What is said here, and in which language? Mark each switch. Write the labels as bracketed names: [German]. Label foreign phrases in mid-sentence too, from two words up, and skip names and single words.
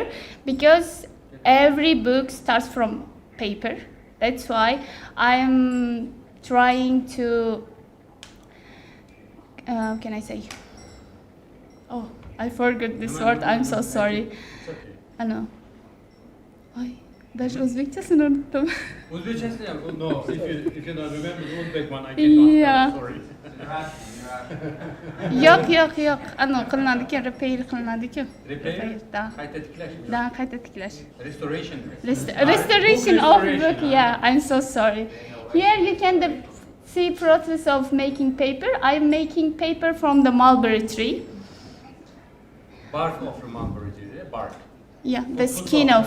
[English] Because every book starts from paper. That's why I'm trying to, can I say? Oh, I forgot this word. I'm so sorry. It's okay. I know. Why? [Uzbek] Даже Uzbekchasini unutdim. Uzbekchasini ham, [English] no, if you don't remember the Uzbek one, I cannot. Yeah. Sorry. [Uzbek] Yo'q. Qilinadi-ku, repair qilinadi-ku. [English] Repair? [Uzbek] Da. Qayta tiklash. Da, qayta tiklash. [English] Restoration. Restoration of book, yeah, I'm so sorry. Here you can see process of making paper. I'm making paper from the mulberry tree. Bark of the mulberry tree, bark. Yeah, the skin of.